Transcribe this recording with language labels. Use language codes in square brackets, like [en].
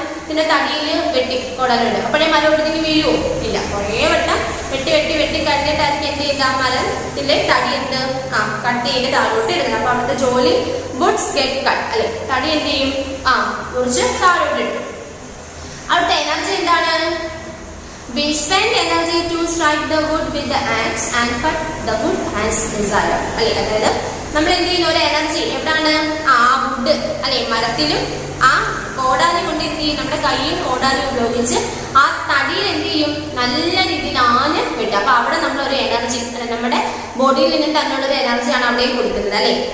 [ml] ഇതിന്റെ തടിയിൽ വെട്ടി കോടാനുണ്ട്. അപ്പോഴേ മരം ഒടിഞ്ഞ് വീഴുവോ? ഇല്ല. കുറേ വട്ടം വെട്ടി വെട്ടി വെട്ടി കഴിഞ്ഞിട്ടായിരിക്കും എന്ത് ചെയ്യുക, മരത്തിന്റെ തടി എന്ത് കട്ട് ചെയ്ത് താഴോട്ട് ഇടുന്നത്. അപ്പൊ അവിടുത്തെ ജോലി [en] woods get cut [ml] അല്ലെ, തടി എന്ത് ചെയ്യും മുറിച്ച് താഴോട്ട് ഇടും. അവിടുത്തെ എനർജി എന്താണ്? [en] We spend energy to strike the wood with the axe and cut the wood as desired. [ml] അല്ലെ, അതായത് നമ്മൾ എന്ത് ചെയ്യുന്ന ഒരു എനർജി എവിടാണ്? ആ വുഡ് അല്ലെ, മരത്തിലും ആ കോടാലി കൊണ്ട് എന്ത് ചെയ്യും, നമ്മുടെ കൈയും കോടാലി ഉപയോഗിച്ച് ആ തടിയിൽ എന്ത് ചെയ്യും, നല്ല രീതിയിൽ ആഞ്ഞ് വിട്ടും. അപ്പൊ അവിടെ നമ്മളൊരു എനർജി, നമ്മുടെ ബോഡിയിൽ നിന്നും തന്നെയുള്ള ഒരു എനർജിയാണ് അവിടെ കൊടുക്കുന്നത് അല്ലെ.